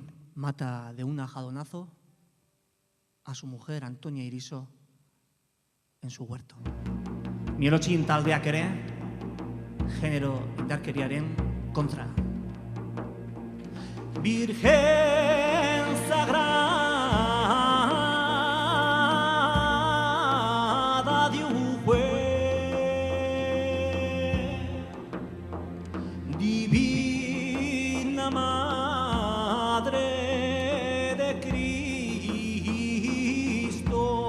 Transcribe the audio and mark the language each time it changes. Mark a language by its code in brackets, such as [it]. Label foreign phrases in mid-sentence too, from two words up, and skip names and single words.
[es] mata de un ajadonazo a su mujer Antonia Iriso en su huerto. [eu] Mielotxin taldeak ere, genero indarkeriaren kontra. [es] Virgen Sagrada de Divina Madre de Cristo.